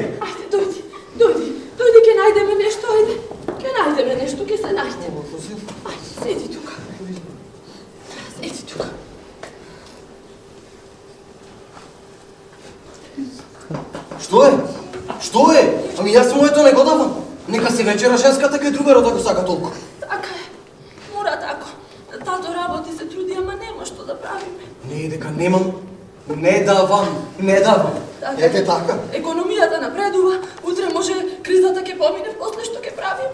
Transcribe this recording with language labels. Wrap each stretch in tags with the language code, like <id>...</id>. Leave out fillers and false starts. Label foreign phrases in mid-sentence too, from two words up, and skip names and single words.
<mk>Ајде, дојди, ќе најде ме нешто, ајде. Ќе најде ме нешто, ќе се најде. Ајде, седи тука. Седи тука.</mk> <sr>Što je?</sr> <mk>Ами јас му ето не го давам. Нека се вечера женска, така и другарот ако сака толку. Така е. Мора тако. Тато работи се труди, ама нема што да правиме. Не, дека немам. Не давам. Ете така. Економијата напредува, утре може кризата ќе помине, после што ќе правиме.</mk>